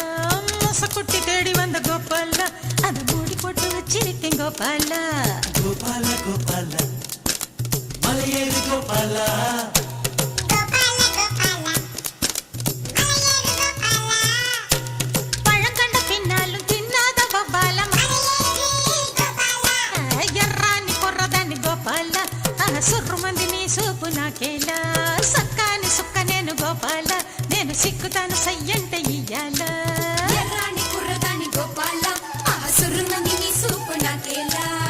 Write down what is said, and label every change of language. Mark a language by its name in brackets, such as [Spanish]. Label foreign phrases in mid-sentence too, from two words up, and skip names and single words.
[Tamil] மொசக்குட்டி தேடி வந்த கோபாலா, அத மூடி போட்டு வச்சிருக்கேன் கோபாலா. கோபால கோபால மலையேறு கோபால பழம் கண்ட பின்னாலும் தின்னாத கோபாலா. [Telugu] ఎర్రాని కొర్రదాన్ని గోపాల, సుర్రుమంది నీ సూపు నాకేలా. సక్కాని సుక్క నేను గోపాల, నేను సిక్కుతాను సయ్యంటే ఇయ్యాల. ఎర్రాని కుర్రదాని గోపాల, సుర్రుమంది నీ సూపు నాకేలా.